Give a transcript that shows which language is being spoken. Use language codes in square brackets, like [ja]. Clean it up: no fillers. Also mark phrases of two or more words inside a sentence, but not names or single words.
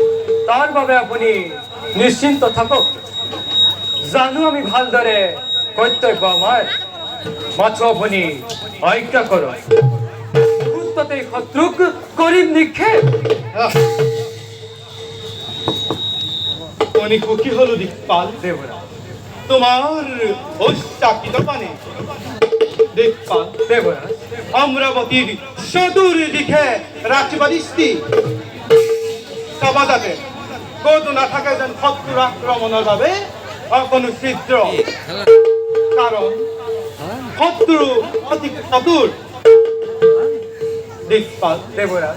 [as] তার বাবে আপুনি নিশ্চিন্ত থাকক জানো আমি ভালদৰে কৰ্তব্য আমাৰ মাথো আপুনি আজ্ঞা কৰক মুহূৰ্ততে শত্ৰুক কৰিম নিক্ষেপ আমি সুখী হলো দিকপাল দেবরাজ তোমার উচ্চাকিত পানে দিকপাল দেবরাজ অমরাবতীর চতুর্দিকে রাখিবা দৃষ্টি চাবা যাতে ক'তো নাথাকে যেন শত্ৰুৰ আক্ৰমণৰ বাবে অকণো ছিদ্ৰ কাৰণ শত্ৰু অতি চতুৰ দিকপাল দেবরাজ